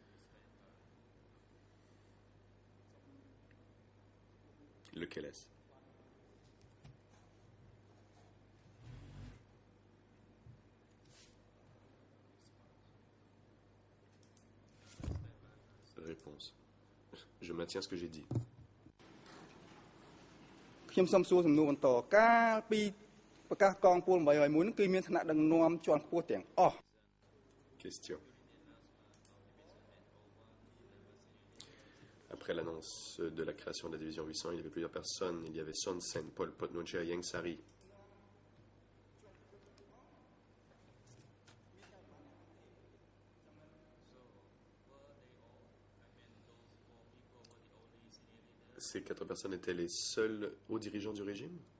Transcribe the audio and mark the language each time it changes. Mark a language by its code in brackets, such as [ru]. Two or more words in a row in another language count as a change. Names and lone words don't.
[fr] Lequel est-ce? Réponse. Je maintiens ce que j'ai dit. [km] ខ្ញុំសូមសួរសំណួរបន្តកាលពីប្រកាសកងពល801នោះគឺមានឋានៈដឹកនាំជាន់ខ្ពស់ទាំងអស់ [fr] Question. Après l'annonce de la création de la division 800, il y avait plusieurs personnes. Il y avait Son Sen, Pol Pot, Nuon Chea, Ieng Sari. Ces 4 personnes étaient les seuls hauts dirigeants du régime?